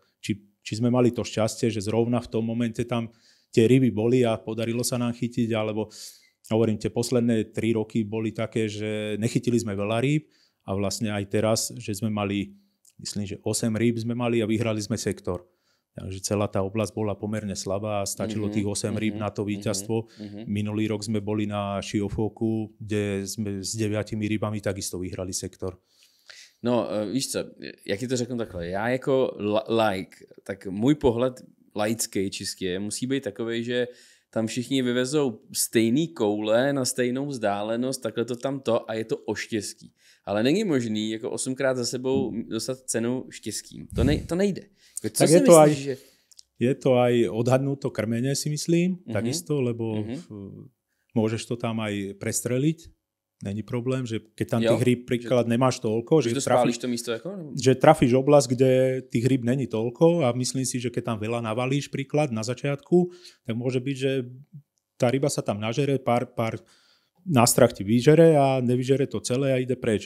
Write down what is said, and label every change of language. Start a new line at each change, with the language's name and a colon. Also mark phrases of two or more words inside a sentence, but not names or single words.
Slovak: Či sme mali to šťastie, že zrovna v tom momente tam tie ryby boli a podarilo sa nám chytiť, alebo hovorím, tie posledné 3 roky boli také, že nechytili sme veľa rýb a vlastne aj teraz, že sme mali, myslím, že 8 rýb sme mali a vyhrali sme sektor. Takže celá tá oblasť bola pomerne slabá a stačilo tých 8 rýb na to víťazstvo. Minulý rok sme boli na Šiofoku, kde sme s 9 rybami takisto vyhrali sektor. No,
Czech: víš co, jak ti to řeknu takhle, já jako like, tak můj pohled laický čistě musí být takovej, že tam všichni vyvezou stejný koule na stejnou vzdálenost, takhle to tam to a je to o štěstí. Ale není možný jako 8krát za sebou dostat cenu štěstím. To nejde. Co tak si myslíš, že...
Slovak: Je to aj odhadnúť to krmenie, si myslím, takisto, lebo môžeš to tam aj prestreliť. Není problém, že keď tam tých rýb príklad nemáš toľko, že
Czech: spálíš to místo ako?
Slovak: Že trafíš oblasť, kde tých rýb není toľko a myslím si, že keď tam veľa navalíš príklad na začiatku, tak môže byť, že tá ryba sa tam nažere, pár nástrah ti vyžere a nevyžere to celé a ide preč.